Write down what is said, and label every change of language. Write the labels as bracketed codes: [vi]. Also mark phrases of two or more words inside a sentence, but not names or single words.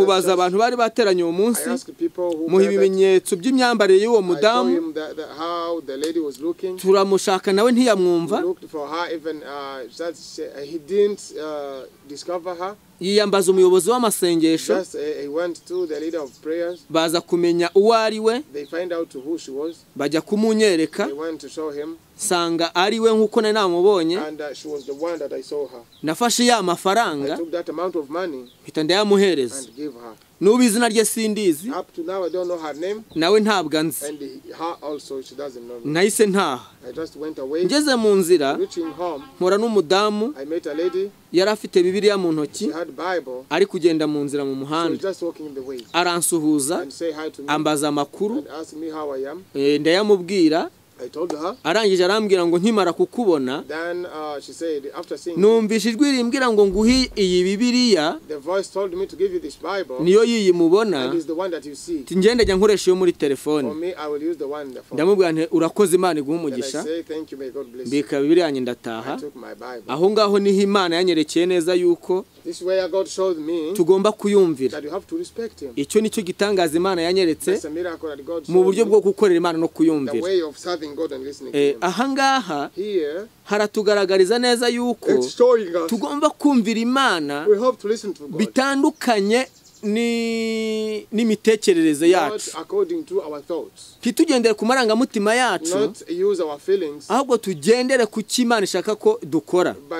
[rw] mubaza abantu bari bateranye uwo munsi. Muha ibimenyetso by'imyambarire y'uwo mudamu. [en] How the lady was looking. [rw] Turamushaka nawe ntiyamwumva. [en] Looked for her even he didn't discover her. [rw] Yiyambaza umuyobozi w'amasengesho. [en] Just he went to the leader of prayers. [rw] Baza kumenya uwo ari we. [en] They find out who she was. [rw] Bajya kumunyereka. [en] They went to show him. [rw] Sanga ari we nkuko nari namubonye. [en] And she was the one that I saw her. [rw] Nafashe ya mafaranga. [en] I took that amount of money. [rw] Mpita ndayamuhereza. [en] And give her. [rw] Nubu izina rye sindizi. [en] Up to now I don't know her name. [rw] Nawe ntabwo anzi. [en] And her also she doesn't know me. [rw] Nahise ntaha. [en] I just went away. [rw] Ngeze mu nzira. [en] Reaching home. [rw] Mpora n'umudamu. [en] I met a lady. [rw] Yari afite Bibiliya mu ntoki. [en] She had Bible. [rw] Ari kugenda mu nzira mu muhanda. [en] So just walking in the way. [rw] Aransuhuza. [en] And say hi to me. [rw] Ambaza amakuru. [en] And ask me how I am. [rw] Ndayamubwira. [en] I told her. [rw] Arangije arambwira ngo nkimara kukubona. [en] Then she said after seeing [rw] numvise ijwi rimbwira ngo nguhi iyi Bibiliya. [en] The voice told me to give you this Bible. [rw] Niyo yiyimubona. [en] And is the one that you see. [rw] Ngende njya nkoresha yo muri telefone. [en] For me I will use the one in the phone. [rw] Ndamubwira nti urakoze Imana iguha umugisha. [en] I say thank you, may God bless you. [rw] Bika Bibiliya yanjye ndataha. [en] I took my Bible. [rw] Aho ngaho niho Imana yanyerekeye neza yuko [en] this way God showed me [rw] tugomba kuyumvira. [en] That you have to respect him. [rw] Icyo nicyo gitangaza Imana yanyeretse. [en] That's a miracle that God showed [rw] mu buryo bwo gukorera Imana no kuyumvira. [en] The way of serving God and listening to him. [rw] Ahangaha haratugaragariza neza yuko tugomba kumvira Imana bitandukanye n'imitekerereze yacu. Ntitugendere ku marangamutima yacu, ahubwo tugendere ku cyo Imana ishaka ko dukora.